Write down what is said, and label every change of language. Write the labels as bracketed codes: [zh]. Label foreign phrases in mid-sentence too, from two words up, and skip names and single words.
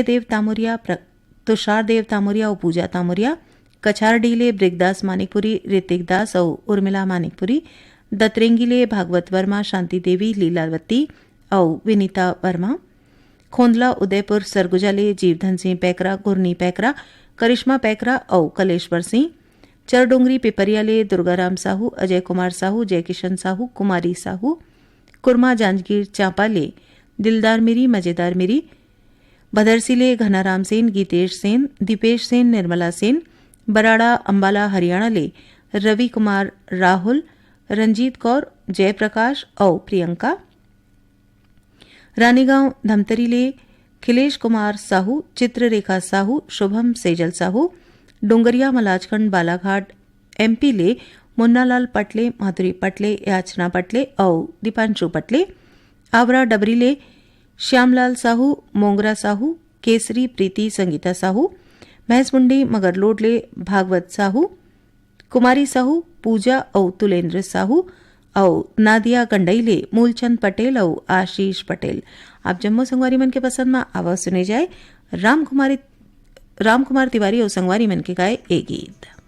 [hne] देव तामुरिया तुषार देव तामुरिया और पूजा तामुरिया कछारडी ले ब्रिगदास मानिकपुरी ऋतिक दास और उर्मिला मानिकपुरी दतरेंगी ले भागवत वर्मा शांति देवी लीलावती और विनीता वर्मा खोंदला उदयपुर सरगुजा ले जीवधन सिंह पैकरा गुरनी पैकरा करिश्मा पैकरा और कलेश्वर सिंह चरडोंगरी पिपरिया ले दुर्गाराम साहू अजय कुमार साहू जयकिशन साहू कुमारी साहू कुरमा जांजगीर चांपा ले दिलदार मिरी मजेदार मिरी भदरसी ले घनाराम सेन गीतेश सेन दीपेश सेन निर्मला सेन बराड़ा अंबाला हरियाणा ले रवि कुमार राहुल रंजीत कौर जयप्रकाश और प्रियंका रानीगांव धमतरी ले खिलेश कुमार साहू चित्ररेखा साहू शुभम सेजल साहू डोंगरिया मलाजखंड बालाघाट एमपी ले मुन्नालाल पटले, माधुरी पटले, याचना पटले और दीपांशु पटले, आवरा डबरीले श्यामलाल साहू, मोंगरा साहू, केसरी प्रीति संगीता साहू, भैंसमुंडी मगरलोडले भागवत साहू, कुमारी साहू, पूजा और तुलेंद्र साहू और नादिया गंडईले मूलचंद पटेल और आशीष पटेल। आप जम्मू संगवारी मन के पसंद में आवाज सुने जाए रामकुमार तिवारी और संगवारी मन के गाए ए गीत।